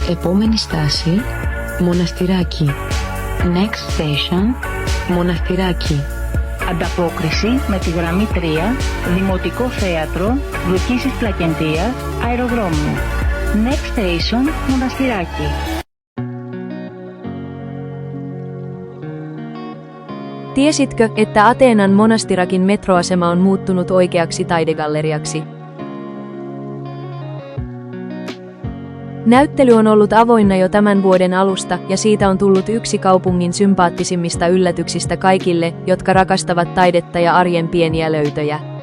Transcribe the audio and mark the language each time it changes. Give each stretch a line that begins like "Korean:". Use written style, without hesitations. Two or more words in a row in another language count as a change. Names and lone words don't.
Greek: Επόμενη στάση, Μοναστηράκι.
English: Next station, Μοναστηράκι.
Greek: Ανταπόκριση με τη γραμμή 3, Δημοτικό Θέατρο, Λουκίσης Πλακεντίας, Αεροδρόμιο.
English: Next station, Μοναστηράκι.
Finnish: Tiesitkö, että Ateenan Monastirakin metroasema on muuttunut oikeaksi taidegalleriaksi? Näyttely on ollut avoinna jo tämän vuoden alusta ja siitä on tullut yksi kaupungin sympaattisimmista yllätyksistä kaikille, jotka rakastavat taidetta ja arjen pieniä löytöjä.